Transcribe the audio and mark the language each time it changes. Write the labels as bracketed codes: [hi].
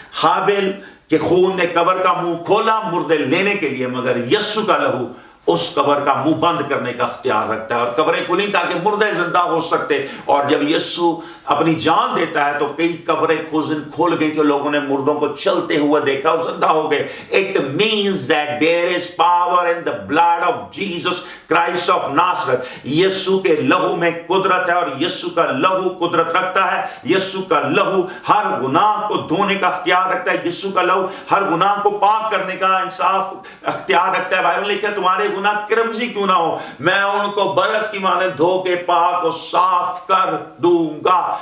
[ur] حابل کے خون نے قبر کا منہ کھولا مردے لینے کے لیے, مگر یسوع کا لہو اس قبر کا منہ بند کرنے کا اختیار رکھتا ہے. اور قبریں کھلیں تاکہ مردے زندہ ہو سکتے. اور جب یسوع اپنی جان دیتا ہے تو کئی قبریں کھول گئی تھی, لوگوں نے مردوں کو چلتے ہوئے دیکھا اور زندہ ہو گئے. [en] It means that there is power in the blood of Jesus Christ of Nazareth. [ur] یسوع کے لہو میں قدرت ہے اور یسوع کا لہو قدرت رکھتا ہے. یسوع کا لہو ہر گناہ کو دھونے کا اختیار رکھتا ہے. یسوع کا لہو ہر گناہ کو پاک کرنے کا انصاف اختیار رکھتا ہے. بائبل لکھا ہے تمہارے گناہ کرمزی کیوں نہ ہو, میں ان کو برف کی مانند دھو کے پاک و صاف کر دوں گا.